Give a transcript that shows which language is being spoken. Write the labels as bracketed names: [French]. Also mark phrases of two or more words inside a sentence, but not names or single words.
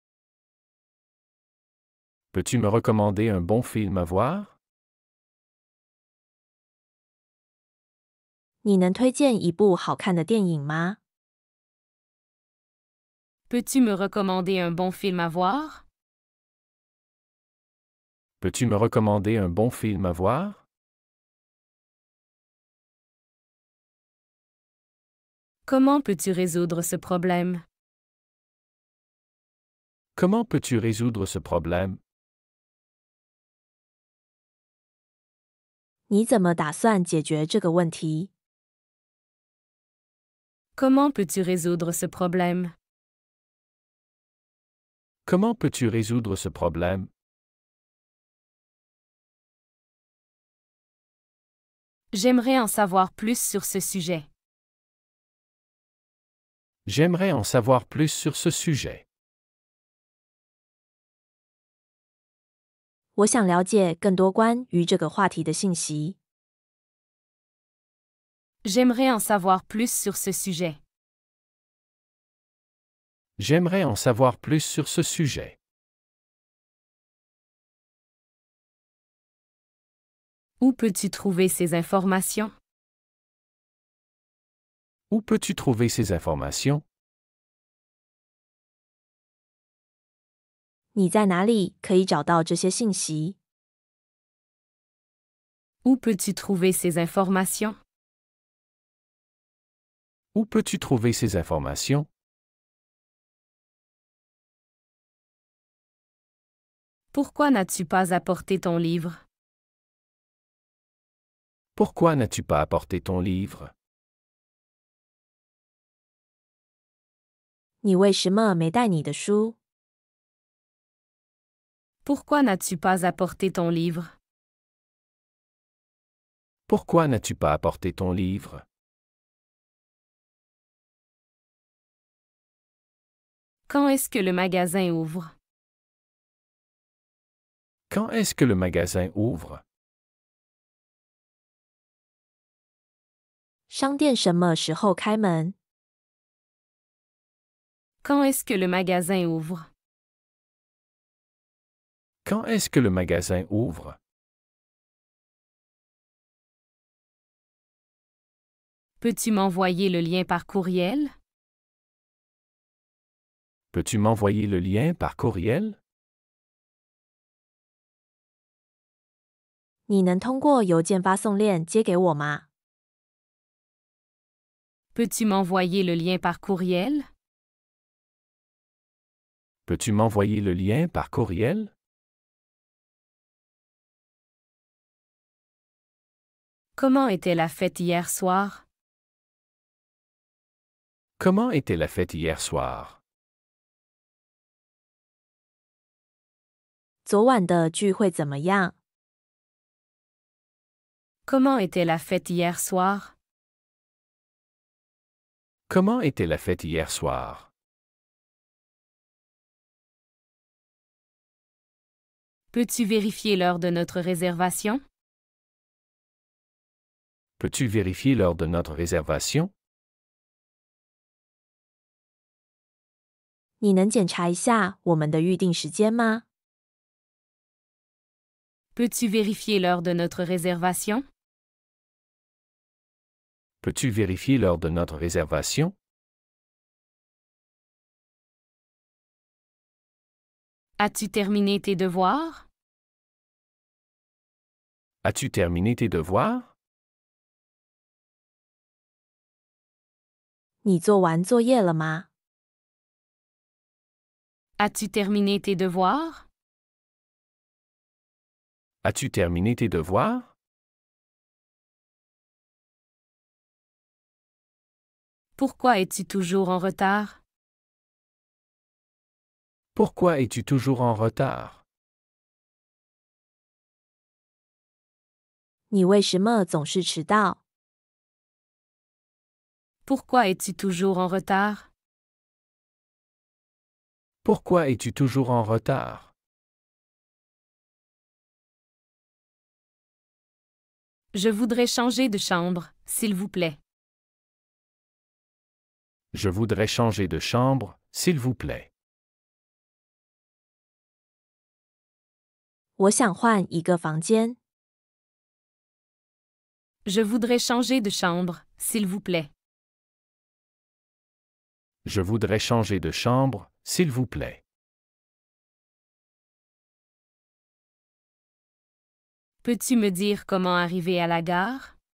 [French] Peux-tu me recommander un bon film à voir? [Chinese] 你能推荐一部好看的电影吗？ [French] Peux-tu me recommander un bon film à voir? Peux-tu me recommander un bon film à voir? Comment peux-tu résoudre ce problème? Comment peux-tu résoudre ce problème? [Chinese] 你怎么打算解决这个问题？ [French] Comment peux-tu résoudre ce problème? Comment peux-tu résoudre ce problème? J'aimerais en savoir plus sur ce sujet. J'aimerais en savoir plus sur ce sujet. [Chinese] 我想了解更多关于这个话题的信息。 [French] J'aimerais en savoir plus sur ce sujet. J'aimerais en savoir plus sur ce sujet. Où peux-tu trouver ces informations? Où peux-tu trouver ces informations? [Chinese] 你在哪里可以找到这些信息？ [French] Où peux-tu trouver ces informations? Où peux-tu trouver ces informations? Pourquoi n'as-tu pas apporté ton livre? Pourquoi n'as-tu pas apporté ton livre? [Chinese] 你为什么没带你的书？ [French] Pourquoi n'as-tu pas apporté ton livre? Pourquoi n'as-tu pas apporté ton livre? Quand est-ce que le magasin ouvre? Quand est-ce que le magasin ouvre? [Chinese] 商店什么时候开门？ [French] Quand est-ce que le magasin ouvre? Quand est-ce que le magasin ouvre? Peux-tu m'envoyer le lien par courriel? Peux-tu m'envoyer le lien par courriel? [Chinese] 你能通过邮件发送链接给我吗？ [French] Peux-tu m'envoyer le lien par courriel? Peux-tu m'envoyer le lien par courriel? Comment était la fête hier soir? Comment était la fête hier soir? [Chinese] 昨晚的聚会怎么样？ [French] Comment était la fête hier soir? Comment était la fête hier soir? Peux-tu vérifier l'heure de notre réservation? Peux-tu vérifier l'heure de notre réservation? [Chinese] 你能检查一下我们的预定时间吗？ [French] Peux-tu vérifier l'heure de notre réservation? Peux-tu vérifier l'heure de notre réservation? As-tu terminé tes devoirs? As-tu terminé tes devoirs? [Chinese] 你做完作业了吗？ [French] As-tu terminé tes devoirs? As-tu terminé tes devoirs? Pourquoi es-tu toujours en retard? Pourquoi es-tu toujours en retard? [Chinese] 你为什么总是迟到？ [French] Pourquoi es-tu toujours en retard? Pourquoi es-tu toujours en retard? Je voudrais changer de chambre, s'il vous plaît. Je voudrais changer de chambre, s'il vous plaît. [Chinese] 我想换一个房间。 [French] Je voudrais changer de chambre, s'il vous plaît. Je voudrais changer de chambre, s'il vous plaît. Peux-tu me dire comment arriver à la gare?